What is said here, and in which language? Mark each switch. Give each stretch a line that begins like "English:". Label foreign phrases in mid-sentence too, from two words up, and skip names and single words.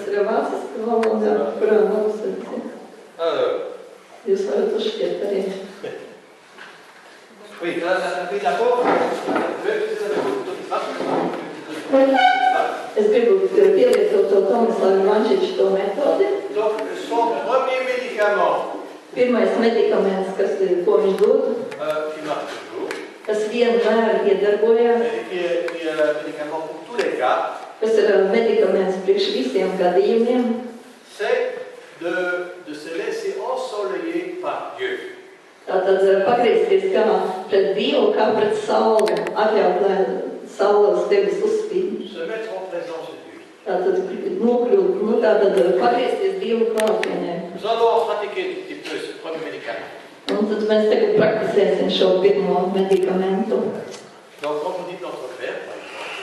Latvian: ir vāciska valodā, kurā nolasīt. Jūs varat uzšķirt arī.
French: Oui, puis d'accord.
Latvian: Es gribu pielietot to Tomislavu Vančiču to metodi.
French: Donc, son premier médicament,
Latvian: Pirmais medikaments, ko viņš dod,
French: qui marche toujours,
Latvian: kas vienmēr iedarbojās,
French: et qui est un médicament pour tous les cas,
Latvian: kas ir medikaments priekš visiem gadījumiem,
French: c'est de se laisser ensoleiller par Dieu.
Latvian: Tātad pagriezties kā pret Dievu, kā pret sauli, atļaut, lai saule uz tevis uzspīd.
French: Se mettre en présence de Dieu.
Latvian: Tātad pagriezties Dievu klātienē.
French: Nous allons pratiquer un petit peu ce premier médicament.
Latvian: Un tad mēs tagad praktisēsim šo pirmo medikamentu.
French: Donc, quand vous dites notre Père, par exemple,